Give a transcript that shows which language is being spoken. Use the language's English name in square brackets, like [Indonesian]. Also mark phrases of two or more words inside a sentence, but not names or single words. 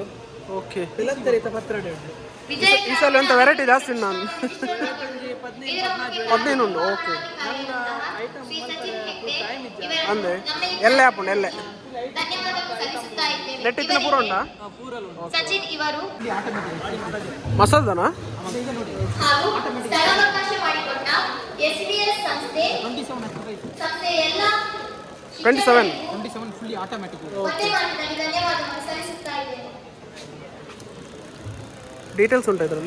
[Tulu] ಓಕೆ ಬೆಲಂತರಿತ ಪತ್ರೊಡೆ ಉಂಟು ಈ ಸಲ ಎಂತ ವೆರೈಟಿ ಜಾಸ್ತಿ ಉಂಟು ನಾನು 15 ಉಂಟು ಓಕೆ ಅಂದೆ ಎಲ್ಲೆ ಹಾಪುಂಡು ಎಲ್ಲೆ ನೆಟ್ಟಿತ್ತಿನ ಪೂರ ಉಂಟಾ [Kannada] ಸಚಿನ್ ಇವರು [Tulu] ಮಸಾಲದನಾ [Kannada] ಹಾಗೂ ಸ್ಥಳಾವಕಾಶ ಮಾಡಿಕೊಟ್ಟ ಎಸ್ಬಿಎಸ್ ಸಂಸ್ಥೆ ಎಲ್ಲ 27 [English] fully automatic [Kannada] ಒಂದೇ ಮಾತಿನಲ್ಲಿ ಧನ್ಯವಾದಗಳು ಸಲ್ಲಿಸುತ್ತಾ ಇದ್ದೇನೆ. ಡೀಟೇಲ್ಸ್ ಉಂಟಾ ಇದರಲ್ಲಿ